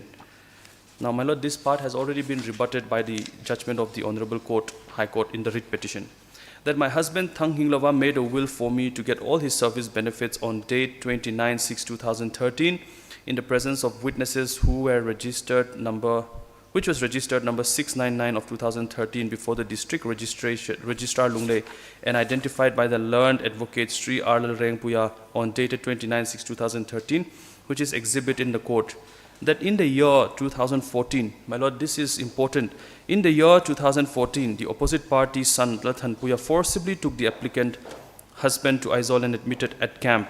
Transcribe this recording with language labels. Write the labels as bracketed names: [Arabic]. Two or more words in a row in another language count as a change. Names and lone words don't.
[English] Now, my Lord, this part has already been rebutted by the judgment of the Honorable Court, High Court, in the writ petition. that my husband Thang Hinglova made a will for me to get all his service benefits on date 29/6/2013 in the presence of witnesses who were which was registered number 699 of 2013 before the district registrar Lunglei and identified by the learned advocate Sri Arlal Rengpuya on dated 29/6/2013, which is exhibit in the court. That in the year 2014, my lord, this is important, in the year 2014, the opposite party's son, Lathan Puya, forcibly took the applicant husband to Aizawl and admitted at camp.